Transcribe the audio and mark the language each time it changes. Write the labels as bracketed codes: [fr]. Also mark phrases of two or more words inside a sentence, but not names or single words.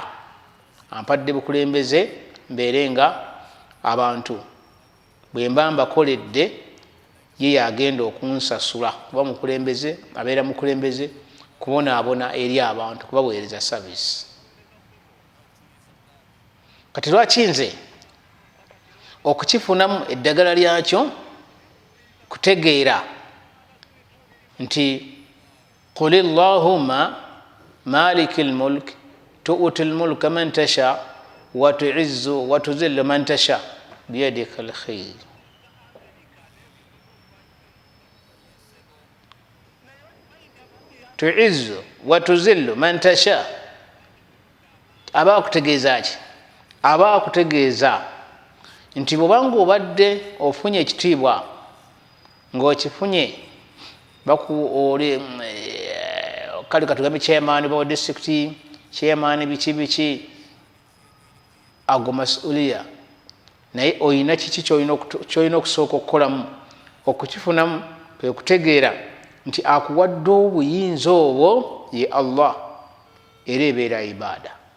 [lg] Ampadde bukulembeze mbeere nga abantu bwe mba mbakoledde ye yagenda okunsasula kuba mukulembeze abeera mukulembeze kubonaabona eri abantu kubaweereza service. Kati lwaki nze okukifunamu eddagala lyakyo kutegeera nti [ar] قل اللهم مالك الملك تؤتي الملك من تشاء وتعز وتذل من تشاء بيدك الخير. تعز وتذل من تشاء. [lg] Aba kutegeeza ki? Aba kutegeeza nti bw'obanga obadde ofunye ekitiibwa ng'okifunye oli kale katugambe chairman wa district, chairman biki ago masuliya, naye oyina kiki kyolina okusooka okukolamu okukifunamu kwe kutegeera nti akuwadde obuyinza obwo ye Allah era ebeera ibaada.